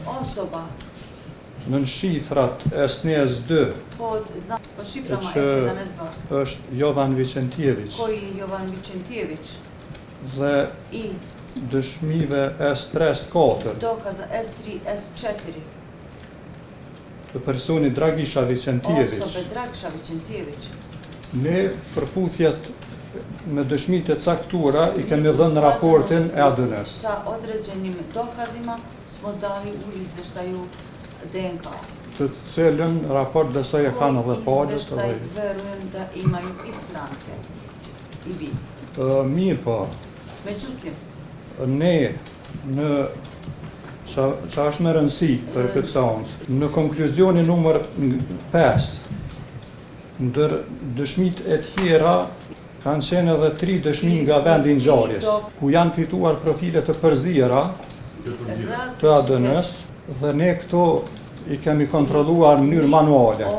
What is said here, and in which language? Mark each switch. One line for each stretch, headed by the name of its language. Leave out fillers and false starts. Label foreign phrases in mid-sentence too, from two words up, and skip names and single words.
Albanian: në shifrat SNES-2, që është Jovan Vicentijević dhe dëshmive S3-S4 të personit Dragisha Vicentijević, ne përputhjet me dëshmit e caktura i kemi dhënë raportin e ADN-s.
Serbian: Sa određenim dokazima smo dali u izveštaju DNK.
Albanian: Të cilën raport besoj e kanë edhe palët.
Serbian: Izveštaj verujem da imaju i stranke. I vi.
Albanian: Mirë po.
Serbian: Međutim,
Albanian: ne në që është me rëndësi për këtë seancë, në konkluzionin numër 5, ndër dëshmit e tjera kanë qenë edhe 3 dëshmi nga vendi i ngjarjes, ku janë fituar profile të përzira të ADN-s dhe ne këto i kemi kontrolluar në mënyrë manuale.